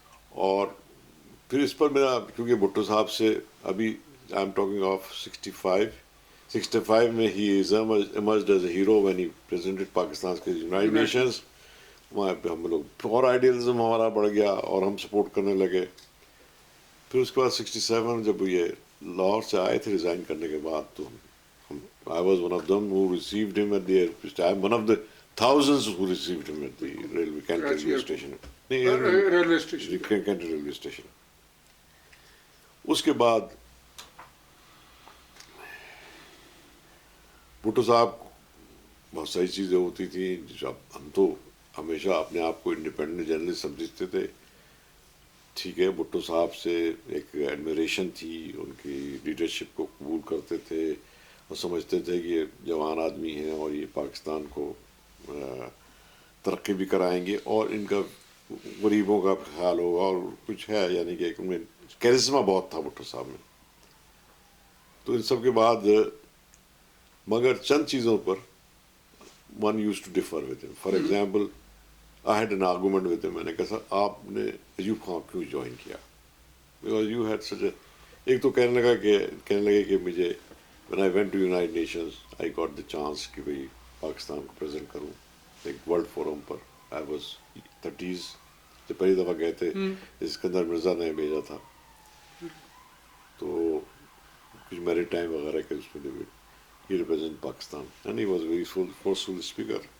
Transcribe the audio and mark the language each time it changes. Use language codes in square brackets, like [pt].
[ur] اور پھر اس پر میرا کیونکہ بھٹو صاحب سے ابھی [en] I am talking of [ur] 65 میں [en] he is emerged as a hero when he presented [ur] Pakistan کے یونائٹڈ نیشنز. وہاں پہ ہم لوگ اور آئیڈیلزم ہمارا بڑھ گیا اور ہم سپورٹ کرنے لگے. پھر اس کے بعد 67 جب یہ لاہور سے آئے تھے ریزائن کرنے کے بعد تو [en] I was one of them who received him at the airport. I am one of the thousands who received him at the railway Kent railway station. [ur] Railway station. [en] Kent railway station. [ur] اس کے بعد بھٹو صاحب بہت ساری چیزیں ہوتی تھیں جب ہم تو ہمیشہ اپنے آپ کو انڈیپینڈنٹ جرنلسٹ سمجھتے تھے. ٹھیک ہے, بھٹو صاحب سے ایک ایڈمیریشن تھی, ان کی لیڈرشپ کو قبول کرتے تھے اور سمجھتے تھے کہ یہ جوان آدمی ہیں اور یہ پاکستان کو ترقی بھی کرائیں گے اور ان کا غریبوں کا خیال ہوگا اور کچھ ہے, یعنی کہ ان میں کیرزما بہت تھا بھٹو صاحب میں. تو ان سب کے بعد مگر چند چیزوں پر [en] one used to differ with him. For example, I had an argument with him. [ur] میں نے کہا سر آپ نے ایوب خان کیوں جوائن کیا, [en] because you had such a [ur] ایک تو کہنے لگے کہ مجھے [en] when I went to United Nations I got the chance [ur] کہ بھئی پاکستان کو پریزنٹ کروں ایک world forum per. [en] I was 30s [ur] سے پہلی دفعہ گئے تھے, اسکندر مرزا نے بھیجا تھا تو کچھ میری ٹائم وغیرہ کے اس میں [en] he represented Pakistan and he was a very forceful speaker.